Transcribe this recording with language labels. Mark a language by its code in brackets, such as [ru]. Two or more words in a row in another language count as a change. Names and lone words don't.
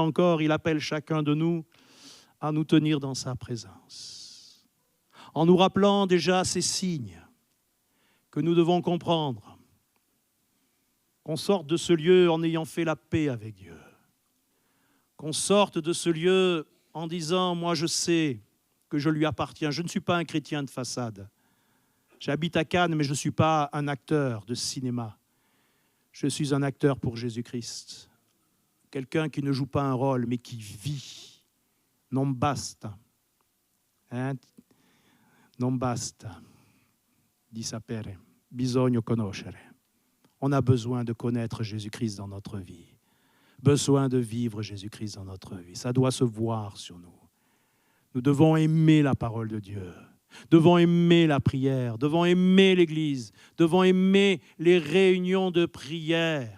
[fr] encore, il appelle chacun de nous à nous tenir dans sa présence, en nous rappelant déjà ces signes que nous devons comprendre, qu'on sorte de ce lieu en ayant fait la paix avec Dieu, qu'on sorte de ce lieu en disant « Moi, je sais que je lui appartiens, je ne suis pas un chrétien de façade. J'habite à Cannes, mais je ne suis pas un acteur de cinéma. Je suis un acteur pour Jésus-Christ. Quelqu'un qui ne joue pas un rôle, mais qui vit. [it] Non basta. Non basta. Di sapere. Bisogno conoscere. [fr] On a besoin de connaître Jésus-Christ dans notre vie. Besoin de vivre Jésus-Christ dans notre vie. Ça doit se voir sur nous. Nous devons aimer la parole de Dieu. Devons aimer la prière, devons aimer l'Église, devons aimer les réunions de prière.